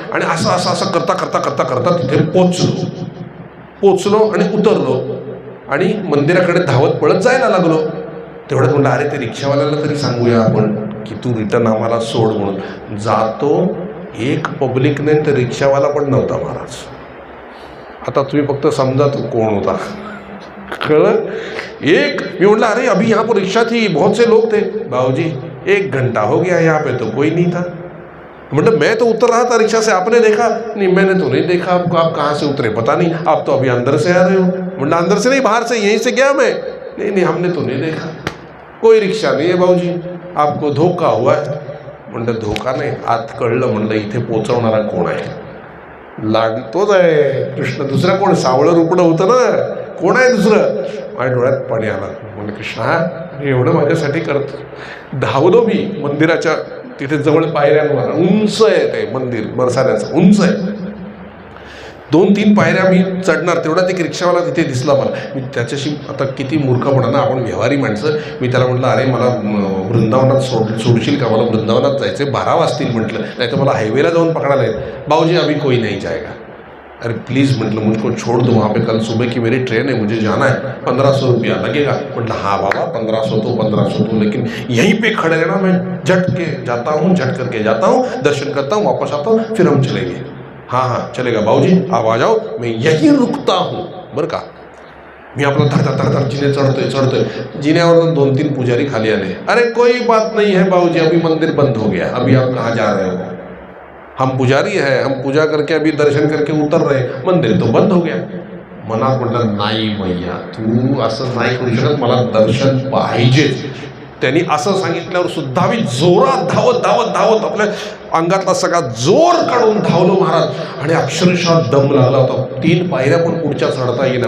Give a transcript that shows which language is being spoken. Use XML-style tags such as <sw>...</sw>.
<mr>आणि असं असं असं करता करता करता करता तिथे पोचलो आणि उतरलो आणि मंदिराकडे धावत पळत जायला लागलो. तेवढ्यात म्हटलं अरे ते रिक्षावाल्याला तरी सांगूया आपण की तू रिटर्न आम्हाला सोड म्हणून. जातो, एक पब्लिक नाही तर रिक्षावाला पण नव्हता महाराज. आता तुम्ही फक्त समजा तो कोण होता, कळलं. मी म्हटलं</mr> <hi>अरे अभी यहाँ पर रिक्शा थी, बहुत से लोग थे. भाऊजी 1 घंटा हो गया यहाँ पे तो कोई नहीं था. मतलब मैं तो उतर रहा था रिक्शा से, आपने देखा नहीं. मैंने तो नहीं देखा आपको, आप कहाँ से उतरे पता नहीं, आप तो अभी अंदर से आ रहे हो. मतलब अंदर से नहीं, बाहर से, यहीं से गया मैं. नहीं हमने तो नहीं देखा, कोई रिक्शा नहीं है भाऊजी, आपको धोखा हुआ है.</hi> <mr>म्हणलं धोका नाही, आत कळलं म्हणलं इथे पोचवणारा कोण आहे. लाड तोच आहे कृष्ण, दुसरा कोण? सावळं रुपडं होतं ना, कोण आहे दुसरं? माझ्या डोळ्यात पाणी आलं. म्हणलं कृष्णा एवढं माझ्यासाठी करत. धावलो मी मंदिराच्या तिथे जवळ पायऱ्यांवर, उंच आहे ते मंदिर बरसाण्याचं, उंच आहे. 2-3 पायऱ्या मी चढणार तेवढ्यात एक रिक्षावाला तिथे दिसला मला. मी त्याच्याशी आता किती मूर्खपणा ना, आपण व्यवहारी माणसं. मी त्याला म्हटलं अरे मला वृंदावनात सोडशील का, मला वृंदावनात जायचं 12 वाजतील म्हटलं, नाही तर मला हायवेला जाऊन पकडायला येईल.</mr> <hi>भाऊजी अभी कोई नहीं जाएगा. अरे प्लीज़</hi> <mr>म्हटलं</mr> <hi>मुझको छोड़ दो, वहाँ पे कल सुबह की मेरी ट्रेन है, मुझे जाना है, 1500 रुपया लगेगा.</hi> <mr>म्हटलं</mr> <hi>हाँ बाबा 1500 तो, लेकिन यहीं पे खड़े रहना, मैं झट के जाता हूँ, झट करके जाता हूँ, दर्शन करता हूँ, वापस आता हूँ, फिर हम चलेंगे. हाँ चलेगा भाऊजी, आप आ जाओ, मैं यहीं रुकता हूँ</hi> <mr>बरं का. मी आपला धडधड जिने चढतोय. जिन्यावर 2-3 पुजारी खाली आले.</mr> <hi>अरे कोई बात नहीं है भाऊजी, अभी मंदिर बंद हो गया, अभी आप कहाँ जा रहे हो? हम पुजारी है, हम पूजा करके अभी दर्शन करके उतर रहे, मंदिर तो बंद हो गया.</hi> <mr>मनात म्हटलं नाही मैया, तू असं नाही करू शकत, मला दर्शन पाहिजेच. त्यांनी असं सांगितल्यावर सुद्धा मी जोरात धावत आपल्या अंगातला सगळा जोर काढून धावलो महाराज. आणि अक्षरशः दम लागला होता. 3 पायऱ्या पण पुढच्या चढता येईना.</mr>